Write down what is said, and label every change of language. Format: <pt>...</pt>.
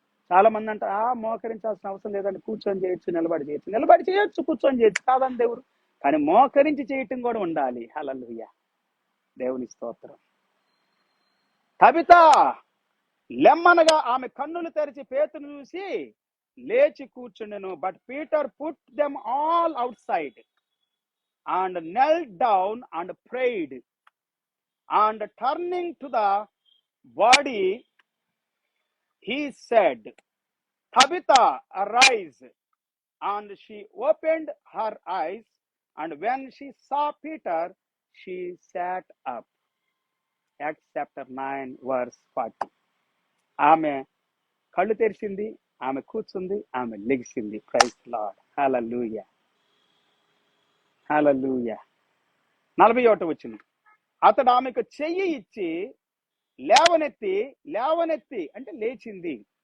<te>చాలా మంది అంట మోకరించాల్సిన అవసరం లేదండి, కూర్చొని చేయొచ్చు, నిలబడి చేయొచ్చు. నిలబడి చేయొచ్చు, కూర్చొని చేయొచ్చు, కాదని దేవుడు, కానీ మోకరించి చేయటం కూడా ఉండాలి. హల్లెలూయా, దేవుని స్తోత్రం. తబితా లెమ్మనగా ఆమె కన్నులు తెరిచి పేతురును చూసి లేచి కూర్చుండెను.</te> <en>But Peter put them all outside and knelt down and prayed, and turning to the body he said, Tabitha, arise. And she opened her eyes, and when she saw Peter, she sat up. Acts chapter 9 verse 40.</en> <te>ఆమె కళ్ళు తెరిచింది, ఆమె కూర్చుంది, ఆమె లెగిసింది.</te> <en>Praise the Lord.</en> <te>హల్లెలూయా, హల్లెలూయా. 41వ వచనం. అతడు ఆమెకు చెయ్యి ఇచ్చి లేవనెత్తి అంటే లేచింది.</te>